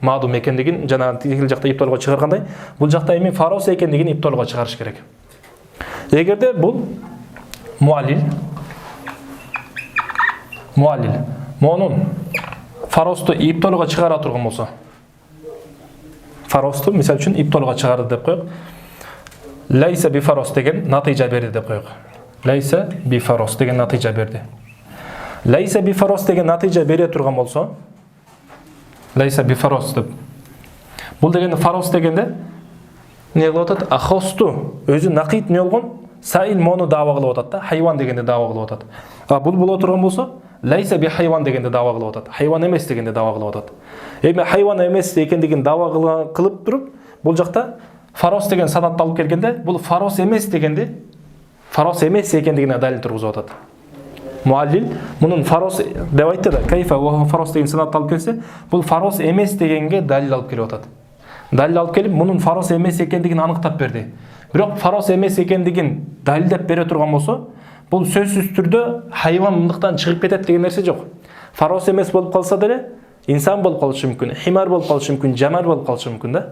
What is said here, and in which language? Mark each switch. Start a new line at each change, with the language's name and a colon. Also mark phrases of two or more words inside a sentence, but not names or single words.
Kyrgyz: Маадум экендигин жанагы тигил жакта ипторго чыгаргандай, бул жакта эми фарос экендигин ипторго чыгарыш керек. Эгерде бул муаллил монун фаросту ипторго чыгара турган болсо, фаросту мисалы үчүн ипторго чыгарды деп коёк.
Arabic: ليس بفرس
Kyrgyz: деген натыйжа берди деп коёк.
Arabic: ليس بفرس
Kyrgyz: деген натыйжа берди.
Arabic: ليس بفرس
Kyrgyz: деген натыйжа бере турган болсо,
Arabic: ليس بفرس
Kyrgyz: деп. Бул дегенде фарос дегенде эмне кылып атат? Ахосту өзү накид эмне болгон? Саил мону даава кылып атат да, хайван дегенде даава кылып атат. Бул боло турган болсо,
Arabic: ليس بحيوان
Kyrgyz: дегенде даава кылып атат. Хайван эмес дегенде даава кылып атат. Эми хайван эмес экендигин даава кылып туруп, бул жакта фарос деген санатты алып келгенде, бул фарос эмес экендигине далил тургузуп атат. Муаллил мунун фарос деп айтты да,
Arabic: كيف وفرس
Kyrgyz: деген санатты алып келсе, бул фарос эмес дегенге далил алып келип атат. Далил алып келип, мунун фарос эмес экендигин аныктап берди. Бирок фарос эмес экендигин далилдеп бере турган болсо, бул сөзсүз түрдө хайван мындыктан чыгып кетет деген нерсе жок. Фарос эмес болуп калса деле, инсан болуп калышы мүмкүн, химар болуп калышы мүмкүн, жамар болуп калышы мүмкүн да.